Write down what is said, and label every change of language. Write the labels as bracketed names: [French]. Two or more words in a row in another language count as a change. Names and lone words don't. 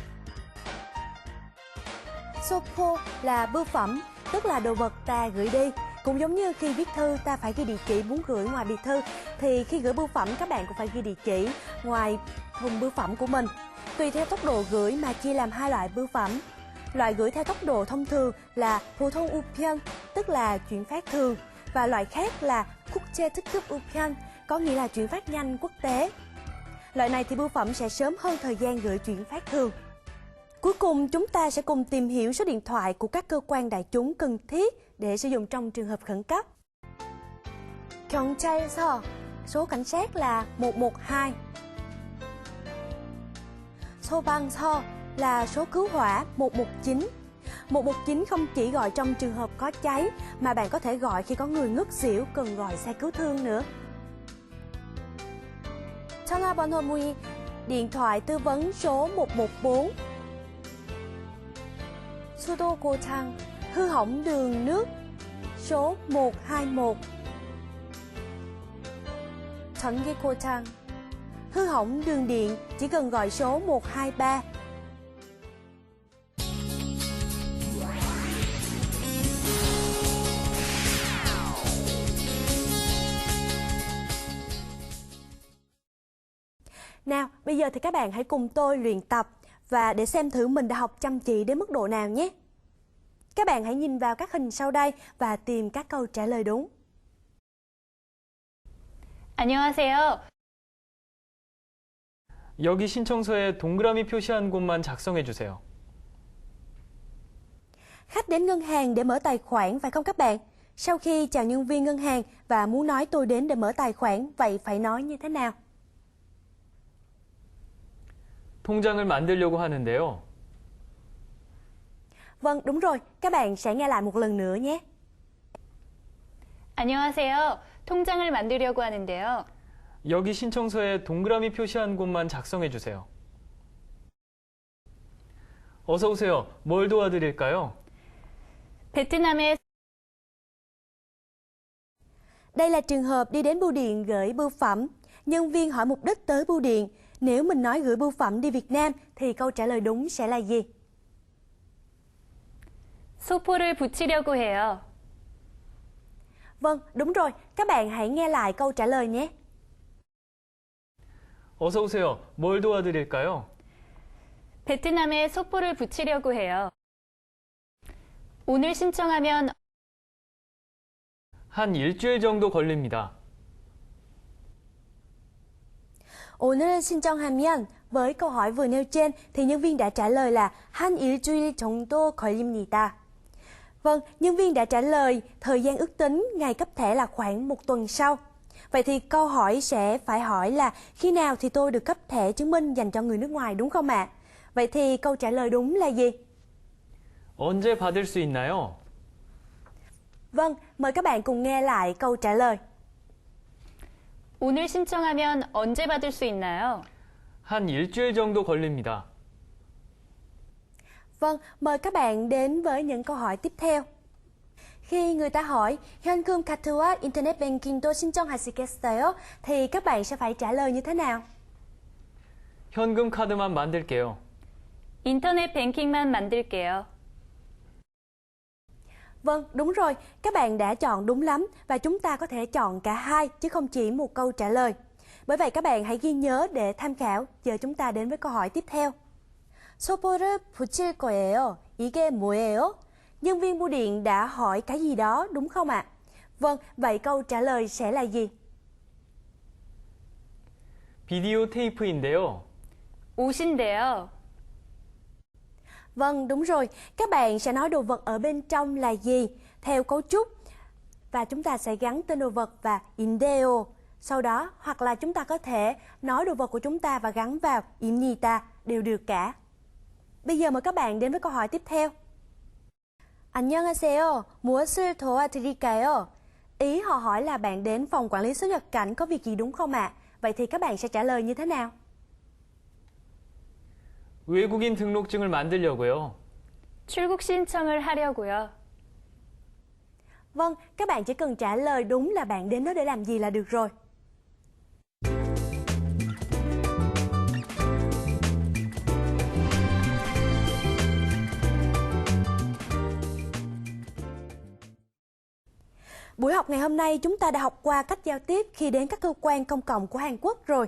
[Vietnamese] 소포 là bưu phẩm, tức là đồ vật ta gửi đi. Cũng giống như khi viết thư ta phải ghi địa chỉ muốn gửi ngoài bìa thư, thì khi gửi bưu phẩm các bạn cũng phải ghi địa chỉ ngoài thùng bưu phẩm của mình. Tùy theo tốc độ gửi mà chia làm hai loại bưu phẩm. Loại gửi theo tốc độ thông thường là [Korean] 보통 우편, [Vietnamese] tức là chuyển phát thường, và loại khác là [Korean] 국제 특급 우편, [Vietnamese] có nghĩa là chuyển phát nhanh quốc tế. Loại này thì bưu phẩm sẽ sớm hơn thời gian gửi chuyển phát thường. Cuối cùng chúng ta sẽ cùng tìm hiểu số điện thoại của các cơ quan đại chúng cần thiết để sử dụng trong trường hợp khẩn cấp. 경찰서, số cảnh sát là 112. 소방서 là số cứu hỏa 119. 119 không chỉ gọi trong trường hợp có cháy, mà bạn có thể gọi khi có người ngất xỉu cần gọi xe cứu thương nữa. [Korean] 전화 번호 문의, [Vietnamese] điện thoại tư vấn số 114. [Korean] 수도 고장, [Vietnamese] hư hỏng đường nước, số 121. [Korean] 전기 고장, [Vietnamese] hư hỏng đường điện, chỉ cần gọi số 123. Nào, bây giờ thì các bạn hãy cùng tôi luyện tập và để xem thử mình đã học chăm chỉ đến mức độ nào nhé. Các bạn hãy nhìn vào các hình sau đây và tìm các câu trả lời đúng. [Korean] 안녕하세요. 여기 신청서에 동그라미 표시한 곳만 작성해 주세요. [Vietnamese] Khách đến ngân hàng để mở tài khoản phải không các bạn? Sau khi chào nhân viên ngân hàng và muốn nói tôi đến để mở tài khoản, vậy phải nói như thế nào? [Korean] 통장을 만들려고 하는데요. [Vietnamese] Vâng, đúng rồi. Các bạn sẽ nghe lại một lần nữa nhé. [Korean] 안녕하세요. 통장을 만들려고 하는데요. 여기 신청서에 동그라미 표시한 곳만 작성해 주세요. 어서 오세요. 뭘 도와드릴까요? 베트남에 [Vietnamese] Đây là trường hợp đi đến bưu điện gửi bưu phẩm. Nhân viên hỏi mục đích tới bưu điện. Nếu mình nói gửi bưu phẩm đi Việt Nam thì câu trả lời đúng sẽ là gì? [Korean] 소포를 붙이려고 해요. [Vietnamese] Vâng, đúng rồi. Các bạn hãy nghe lại câu trả lời nhé. [Korean] 어서 오세요. 뭘 도와드릴까요? 베트남에 소포를 붙이려고 해요. 오늘 신청하면 한 일주일 정도 걸립니다. 오늘 신청하면, [Vietnamese] với câu hỏi vừa nêu trên thì nhân viên đã trả lời là [Korean] 한 일주일 정도 걸립니다. [Vietnamese] Vâng, nhân viên đã trả lời thời gian ước tính ngày cấp thẻ là khoảng một tuần sau. Vậy thì câu hỏi sẽ phải hỏi là khi nào thì tôi được cấp thẻ chứng minh dành cho người nước ngoài đúng không ạ? Vậy thì câu trả lời đúng là gì? [Korean] 언제 받을 수 있나요? [Vietnamese] Vâng, mời các bạn cùng nghe lại câu trả lời. [Korean] 오늘 신청하면 언제 받을 수 있나요? 한 일주일 정도 걸립니다. [Vietnamese] Vâng, mời các bạn đến với những câu hỏi tiếp theo. Khi người ta hỏi [Korean] 현금 카드와 인터넷 뱅킹도 신청하시겠어요? [Vietnamese] thì các bạn sẽ phải trả lời như thế nào? [Korean] 현금 카드만 만들게요. 인터넷 뱅킹만 만들게요. [Vietnamese] Vâng, đúng rồi, các bạn đã chọn đúng lắm và chúng ta có thể chọn cả hai chứ không chỉ một câu trả lời. Bởi vậy các bạn hãy ghi nhớ để tham khảo. Giờ chúng ta đến với câu hỏi tiếp theo. [Korean] 소포를 붙일 거예요. 이게 뭐예요? [Vietnamese] Nhân viên bưu điện đã hỏi cái gì đó đúng không ạ? Vâng, vậy câu trả lời sẽ là gì? [Korean] 비디오 테이프인데요. 옷인데요. [Vietnamese] Vâng, đúng rồi. Các bạn sẽ nói đồ vật ở bên trong là gì theo cấu trúc và chúng ta sẽ gắn tên đồ vật và 인데요. Sau đó hoặc là chúng ta có thể nói đồ vật của chúng ta và gắn vào 입니다 đều được cả. Bây giờ mời các bạn đến với câu hỏi tiếp theo. [Korean] 안녕하세요. 무엇을 도와드릴까요? [Vietnamese] Ý họ hỏi là bạn đến phòng quản lý xuất nhập cảnh có việc gì đúng không ạ? Vậy thì các bạn sẽ trả lời như thế nào? [Korean] 외국인 등록증을 만들려고요. 출국 신청을 하려고요. [Vietnamese] Vâng, các bạn chỉ cần trả lời đúng là bạn đến đó để làm gì là được rồi. Buổi học ngày hôm nay chúng ta đã học qua cách giao tiếp khi đến các cơ quan công cộng của Hàn Quốc rồi.